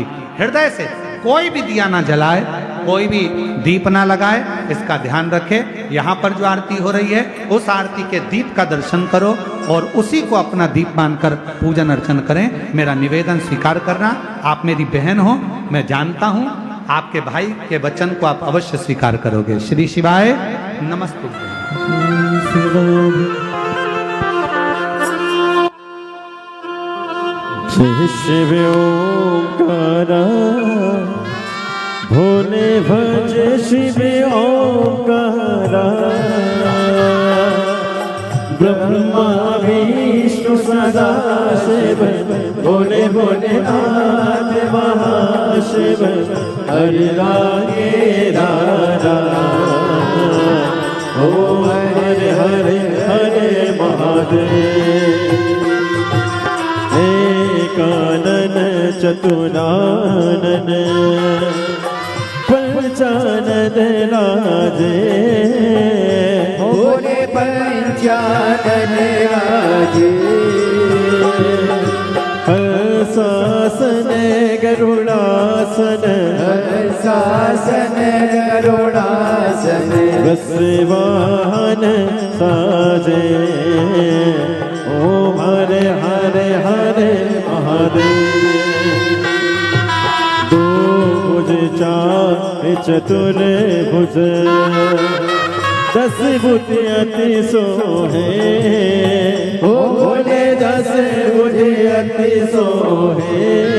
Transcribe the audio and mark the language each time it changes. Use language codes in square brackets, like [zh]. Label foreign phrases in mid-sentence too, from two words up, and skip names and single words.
[hi] हृदय से कोई भी दिया ना जलाए, कोई भी दीप ना लगाए, इसका ध्यान रखे। यहाँ पर जो आरती हो रही है, उस आरती के दीप का दर्शन करो और उसी को अपना दीप मानकर पूजन अर्चन करें। मेरा निवेदन स्वीकार करना। आप मेरी बहन हो, मैं जानता हूँ, आपके भाई के वचन को आप अवश्य स्वीकार करोगे। [sa] श्री शिवाय नमस्तु। [hi] शिव ओंकारा भोले भज शिव ओंकारा, ब्रह्मा विष्णु सदा शिव, भोले भोले नाथ महाशिव, हरि रागे राधा, ओम हरे हरे हरे महादेव। कानन चतुरानन पंचानन राजे, भोले पंचानन राजे, शासन गरुड़ासन, शासन गरुड़ासन, वसवाहन साजे, ओम हरे हरे हरे महादेव। दो भुज चार चतुर भुज, 10 भुज अति सोहे, ओ भोले 10 भुज अति सोहे,